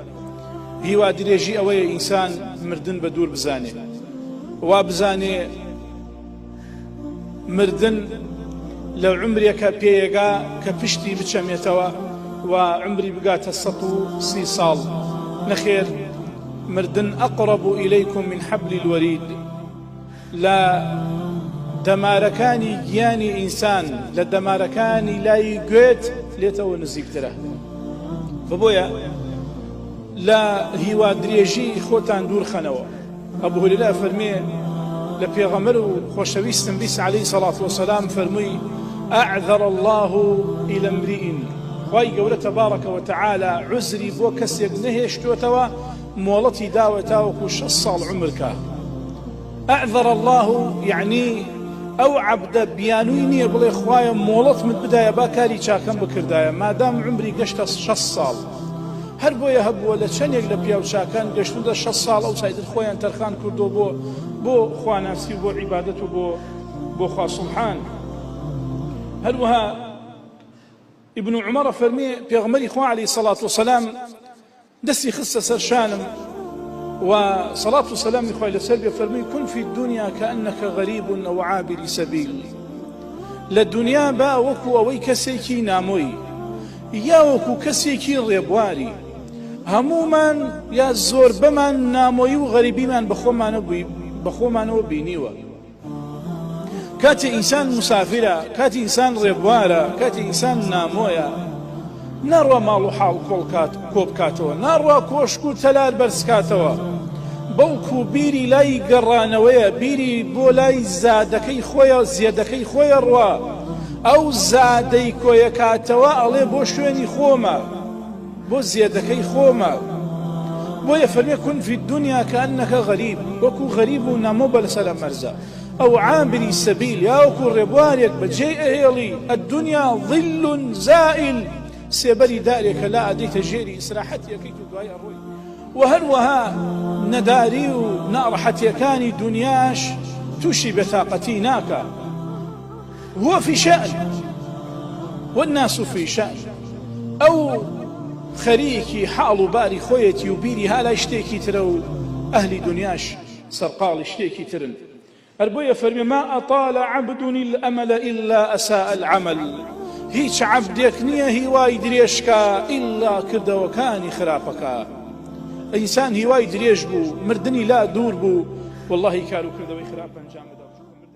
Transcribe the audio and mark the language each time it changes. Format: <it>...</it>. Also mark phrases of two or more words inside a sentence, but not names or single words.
<ckb>هیوا درێژی ئەوەیە ئینسان مردن بە دوور بزانێ، وا بزانێ مردن لە عمرێکە پێیەگا کە پشتی بچەمێتەوە و عمری بگاتە 130 ساڵ. نەخێر، مردن</ckb> <ar>ئەقرب إليكم من حبل الوريد.</ar> <ckb>لە دەمارەکانی گیانی ئینسان، لە دەمارەکانی لای گوێت لێتەوە نزیکترە. بۆیە لە هیوا درێژی خۆتان دوورخەنەوە. ئەبوو هورێرە فەرمێ لە پێغەمبەر و خۆشەویستم بیست</ckb> <ar>عەلەیهی سەڵات وەسەلام</ar> <ckb>فەرمووی:</ckb> <ar>ئەعذەر الله إلى امرئ،</ar> <ckb>خوای گەورە</ckb> <ar>تەبارەکە وتەعالە</ar> <ckb>عوزری بۆ کەسێک نەهێشتوێتەوە مۆڵەتی داوە تاوەکو 6 ساڵ عمرکە.</ckb> <ar>ئەعذەر الله</ar> <ckb>یعنی ئەو عەبدە بیانووی نییە بڵێ خوایە مۆڵەتمت بدایە با کاری چاکەم بکردایە مادام عمری گەشتە 6 ساڵ. هەر بۆیە هەبووە لە چەندێک لە پیاوچاکان گەشتوودە 6 ساڵ ئەو سایتر خۆیان تەرخان کردو بۆ خواناسی و بۆ عیبادەت و بۆ خوا سوبحان. هەروەها ابن عمر فەرمێ پێغەمبەری خوا</ckb> <ar>عەلەیهی سەڵات وسەلام</ar> <ckb>دەستی خستە سەر شانم و</ckb> <ar>صلاة والسلام</ar> <ckb>خوای لەسەر بێ فەرمووی:</ckb> <ar>كن في الدنيا كأنك غريب أو عابر سبيل.</ar> <ckb>لە دنیا با وەکو ئەوەی کەسێکی نامۆی یا وەکو کەسێکی ڕێبواری. هەمومان یا زۆر بەمان نامۆیی و غەریبیمان بەخۆمانەوە بینیوە. کاتی ئینسان مسافرە، کاتی ئینسان ڕێبوارە، کاتی ئینسان نامۆیە، ناڕوا ماڵ و حاڵ کۆ بکاتەوە، ناڕوا کۆشک و تەلار بەرزکاتەوە، بەڵکو بیری لای گەڕانەوەیە، بیری بۆ لای زادەکەی خۆیە، زیێدەکەی خۆیە ڕوا. ئەو زادەی کۆیەکاتەوە ئەڵێ بۆ شوێنی خۆمە، بۆ زیێدەکەی خۆمە. بۆیە فەرمێ:</ckb> <ar>كن في الدنيا كأنك غريب،</ar> <ckb>وەکو غەریب و نامۆ بە لەسەر مەرزە. ئەو عابری سەبیل یا وەکو ڕێبوارێک بەجێ ئەهێڵی.</ckb> <ar>الدنيا ظل زائل،</ar> <ckb>سێبەری دارێکە لا ئەدەیتە ژێری ئیسراحەتیەکەی و دوای ئەڕۆی. و هەروەها نەداری و ناڕەحەتیەکانی دنیاش تووشی بێتاقەتی ناکە.</ckb> <ar>هو في شأن والناس في شأن.</ar> <ckb>ئەو خەریکی حاڵ و باری خۆیەتی و بیری هالای شتێکی ترە و ئەهلی دنیاش سەرقاڵی شتێکی ترن. هەر بۆیە فەرمێ:</ckb> <ar>ما أطال عبد الأمل إلا أساء العمل.</ar> <ckb>هیچ عەبدێک نییە هیوای درێژکە ئیلا کردەوەکانی خراپەکە. ئینسان هیوای درێژ بوو، مردنی لا دوور بوو، واللهی کار و کردەوەی خراپ ئەنجام بدە.</ckb>